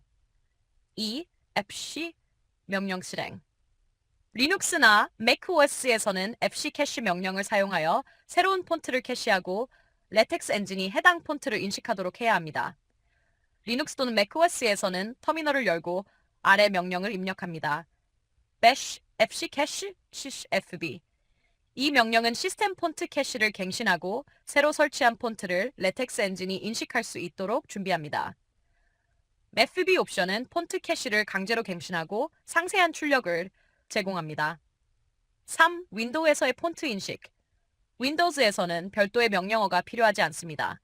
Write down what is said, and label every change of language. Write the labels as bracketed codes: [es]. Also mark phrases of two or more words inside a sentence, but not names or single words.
[ko] 2. fc 명령 실행. 리눅스나 macOS에서는 fc 캐시 명령을 사용하여 새로운 폰트를 캐시하고 레텍스 엔진이 해당 폰트를 인식하도록 해야 합니다. 리눅스 또는 macOS에서는 터미널을 열고 아래 명령을 입력합니다. [en] bash fc cache fb. [ko] 이 명령은 시스템 폰트 캐시를 갱신하고 새로 설치한 폰트를 레텍스 엔진이 인식할 수 있도록 준비합니다. fb 옵션은 폰트 캐시를 강제로 갱신하고 상세한 출력을 제공합니다. 3. 윈도우에서의 폰트 인식. 윈도우즈에서는 별도의 명령어가 필요하지 않습니다.